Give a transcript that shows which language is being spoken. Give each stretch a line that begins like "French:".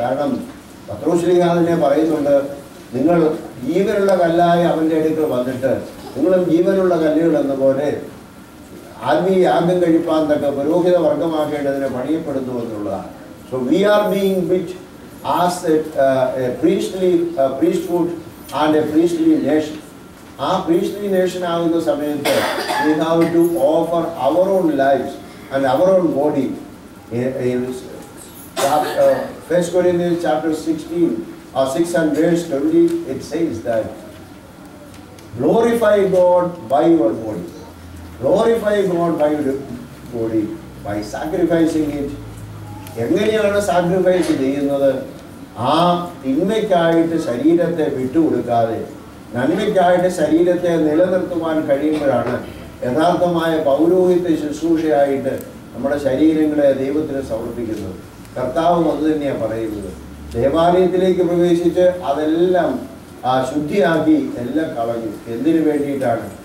Malayalam: കാരണം പത്രോസ്ലീഹ തന്നെ പറയുന്നുണ്ട്, നിങ്ങൾ ജീവനുള്ള കല്ലായി അവൻ്റെ അടുക്കൽ വന്നിട്ട് നിങ്ങളും ജീവനുള്ള കല്ലുകൾ എന്ന പോലെ ആത്മീയ യാഗം കഴിപ്പാൻ തക്ക പുരോഹിത വർഗമാക്കേണ്ടതിനെ പണിയപ്പെടുന്നു എന്നുള്ളതാണ്.
English: So we are being built as a priesthood and a priestly nation. ആ priestly nation
Malayalam: ആകുന്ന സമയത്ത്
English: we have to offer our own lives and our own body. In 1 Corinthians chapter 6 and verse 20, it says that glorify God by your body. Glorify God by your body by sacrificing it.
Malayalam: എങ്ങനെയാണ് sacrifice ചെയ്യുന്നത്? ആ തിന്മയ്ക്കായിട്ട് ശരീരത്തെ വിട്ടുകൊടുക്കാതെ നന്മയ്ക്കായിട്ട് ശരീരത്തെ നിലനിർത്തുവാൻ കഴിയുമ്പോഴാണ് യഥാർത്ഥമായ പൗരോഹിത്യ ശുശ്രൂഷയായിട്ട് നമ്മുടെ ശരീരങ്ങളെ ദൈവത്തിന് സമർപ്പിക്കുന്നത്. കർത്താവും അത് തന്നെയാണ് പറയുന്നത്. ദേവാലയത്തിലേക്ക് പ്രവേശിച്ച് അതെല്ലാം ശുദ്ധിയാക്കി എല്ലാം കളഞ്ഞു. എന്തിനു വേണ്ടിയിട്ടാണ്?